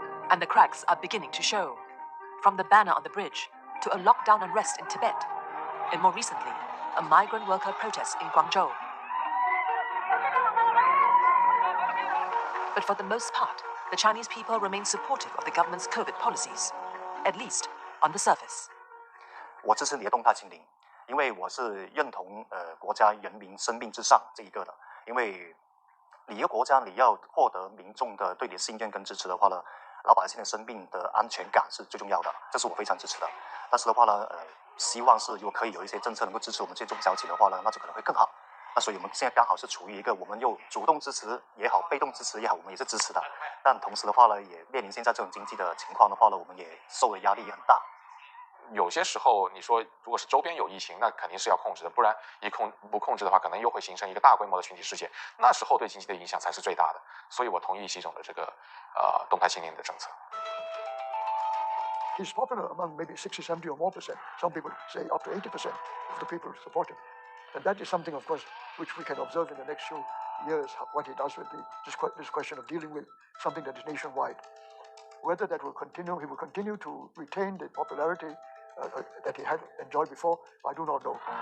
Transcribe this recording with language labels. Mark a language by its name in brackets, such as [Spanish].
[English] And the cracks are beginning to show. From the banner on the bridge to a lockdown unrest in Tibet, and more recently, a migrant worker protest in Guangzhou. But for the most part, the Chinese people remain supportive of the government's COVID policies, at least on the surface. [Chinese] 我支持你的动态清零，因为我是认同国家人民生命至上这一个的。因为你一个国家你要获得民众的对你的信任跟支持的话呢，老百姓的生命的安全感是最重要的，这是我非常支持的。但是的话呢，希望是如果可以有一些政策能够支持我们这些中小企的话呢，那就可能会更好。那所以我们现在刚好是处于一个我们又主动支持也好，被动支持也好，我们也是支持的。但同时的话呢，也面临现在这种经济的情况的话呢，我们也受的压力也很大。有些时候，你说如果是周边有疫情，那肯定是要控制的，不然不控制的话，可能又会形成一个大规模的群体事件，那时候对经济的影响才是最大的。所以我同意习总的这个动态清零的政策。 [English] He's popular among maybe 60, 70 or more percent. Some people say up to 80% of the people support him. And that is something, of course, which we can observe in the next few years, what he does with this question of dealing with something that is nationwide. Whether that will continue, he will continue to retain the popularity that he had enjoyed before, I do not know.